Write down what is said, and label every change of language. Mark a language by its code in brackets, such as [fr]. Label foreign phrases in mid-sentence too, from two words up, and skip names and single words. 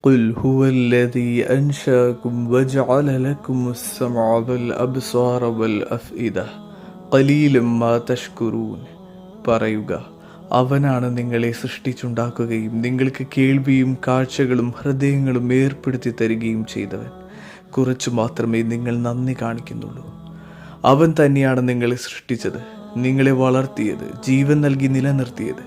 [ar] قل هو الذي أنشأكم وجعل لكم السمع والأبصار والأفئدة قليلا ما تشكرون. [ml] പറയുക, അവനാണ് നിങ്ങളെ സൃഷ്ടിച്ചുണ്ടാക്കുകയും നിങ്ങൾക്ക് കേൾവിയും കാഴ്ചകളും ഹൃദയങ്ങളും ഏർപ്പെടുത്തി തരികയും ചെയ്തവൻ. കുറച്ചു മാത്രമേ നിങ്ങൾ നന്ദി കാണിക്കുന്നുള്ളൂ. അവൻ തന്നെയാണ് നിങ്ങളെ സൃഷ്ടിച്ചത്, നിങ്ങളെ വളർത്തിയത്, ജീവൻ നൽകി നിലനിർത്തിയത്.